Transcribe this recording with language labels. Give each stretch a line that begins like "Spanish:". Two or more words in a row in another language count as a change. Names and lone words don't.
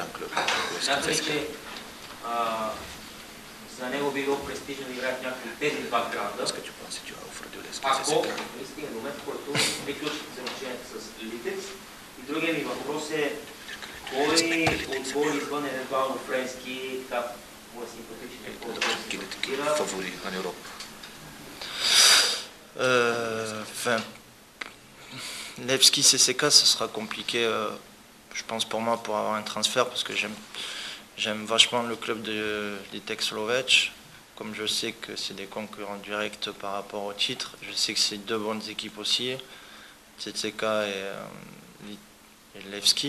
Bulgarian: Смятам ли, че за него би било престижно да играят някакви тези два гранда, ако стигне момент, в който приключат взаимоотношенията с Литекс. И другия ми въпрос е кой отбор извън евентуално френски, така по-симпатичен, по-да фавори на Европа?
French: Levski CCK, ce sera compliqué, je pense pour moi, pour avoir un transfert, parce que j'aime vachement le club de Litex Lovech. Comme je sais que c'est des concurrents directs par rapport au titre, je sais que c'est deux bonnes équipes aussi, CCK et Levski.